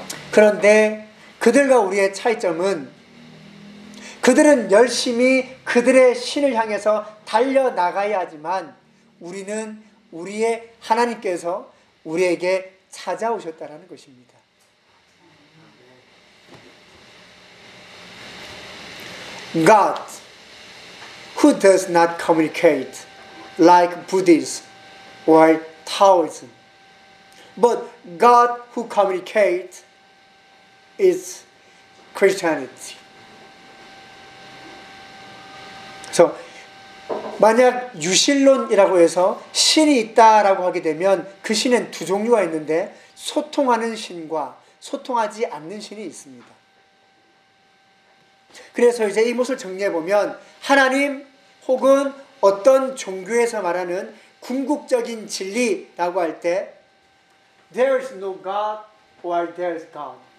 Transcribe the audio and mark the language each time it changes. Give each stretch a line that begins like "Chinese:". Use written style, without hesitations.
Korean: 그런데 그들과 우리의 차이점은 그들은 열심히 그들의 신을 향해서 달려나가야 하지만 우리는 우리의 하나님께서 우리에게 찾아오셨다라는 것입니다.
English: God, who does not communicate like Buddhism or Taoism, but God who communicates is Christianity.
Korean: So, 만약 유신론이라고 해서 신이 있다라고 하게 되면 그 신은 두 종류가 있는데 소통하는 신과 소통하지 않는 신이 있습니다. 그래서 이제 이 모습을 정리해보면 하나님 혹은 어떤 종교에서 말하는 궁극적인 진리라고 할 때
English: There is no God or there is God.